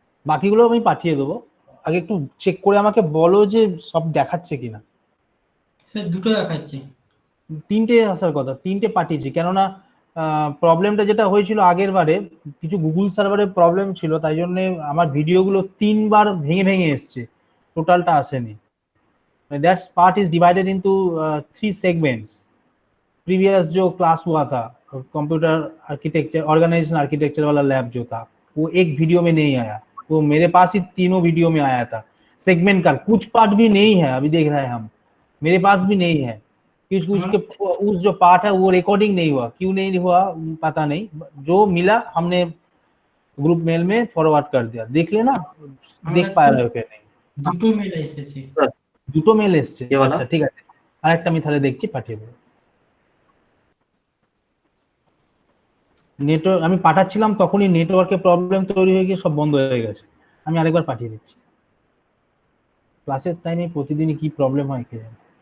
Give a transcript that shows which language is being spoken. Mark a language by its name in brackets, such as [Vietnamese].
[Bangla] বাকিগুলো আমি পাঠিয়ে দেবো, আগে একটু চেক করে আমাকে বলো যে সব দেখাচ্ছে কিনা। স্যার দুটো দেখাচ্ছে। তিনটে আসার কথা, তিনটে পাঠিয়েছি, কেননা প্রবলেমটা যেটা হয়েছিল আগের বারে কিছু গুগল সার্ভারে প্রবলেম ছিল, তাই জন্য আমার ভিডিওগুলো 3 বার ভেঙে ভেঙে এসছে, টোটালটা আসেনি। [English] That's part is divided into 3 segments. [Hindi] Previous जो क्लास हुआ था कंप्यूटर आर्किटेक्चर ऑर्गेनाइजेशन आर्किटेक्चर वाला लैब जो था, वो एक वीडियो में नहीं आया, वो मेरे पास ही तीनों वीडियो में आया था। सेगमेंट का कुछ पार्ट भी नहीं है, अभी देख रहे हैं हम, मेरे पास भी नहीं है। कुछ कुछ के उस जो पार्ट है वो रिकॉर्डिंग नहीं हुआ, क्यों नहीं हुआ पता नहीं, जो मिला हमने ग्रुप मेल में फॉरवर्ड कर दिया, देख लेना, देख पा रहे हो क्या नहीं। [Bangla] দুটো মেল এসেছে। দুটো মেল এসছে, [Hindi] ये वाला? [Bangla] আচ্ছা ঠিক আছে, আরেকটা আমি তাহলে দেখছি, পাঠিয়ে দেবো। নেটওয়ার্ক আমি পাঠাচ্ছিলাম তখনই নেটওয়ার্কের প্রবলেম তৈরি হয়ে গিয়ে সব বন্ধ হয়ে গেছে, আমি আরেকবার পাঠিয়ে দিচ্ছি। ক্লাসের টাইমে প্রতিদিনই কি প্রবলেম হয় কে জানে।